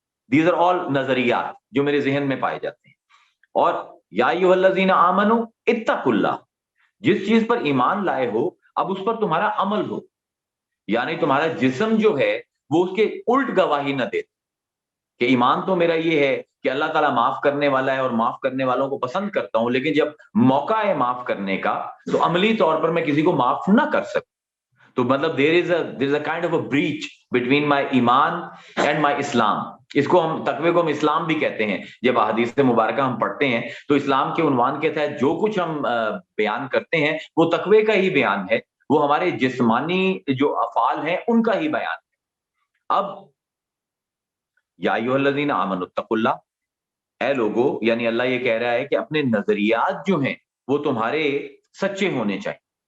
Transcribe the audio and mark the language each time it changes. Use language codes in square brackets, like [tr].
[en] these are all [ur] نظریات جو میرے ذہن میں پائے جاتے ہیں. اور [ar] یا ایھا الذین آمنوا اتقوا اللہ، [ur] جس چیز پر ایمان لائے ہو اب اس پر تمہارا عمل ہو. یعنی تمہارا جسم جو ہے وہ اس کے الٹ گواہی نہ دے کہ ایمان تو میرا یہ ہے کہ اللہ تعالیٰ معاف کرنے والا ہے اور معاف کرنے والوں کو پسند کرتا ہوں، لیکن جب موقع ہے معاف کرنے کا تو عملی طور پر میں کسی کو معاف نہ کر سکوں. تو مطلب [en] there is a kind of a breach between my iman and my Islam. [ur] اس کو ہم تقوی کو ہم اسلام بھی کہتے ہیں. جب احادیث مبارکہ ہم پڑھتے ہیں تو اسلام کے عنوان کے تحت جو کچھ ہم بیان کرتے ہیں وہ تقوی کا ہی بیان ہے، وہ ہمارے جسمانی جو افعال ہیں ان کا ہی بیان ہے. اب [ar] یا ایھا الذین آمنوا اتقوا اللہ، [ur] اے لوگو، یعنی اللہ یہ کہہ رہا ہے کہ اپنے نظریات جو ہیں وہ تمہارے سچے ہونے چاہیے.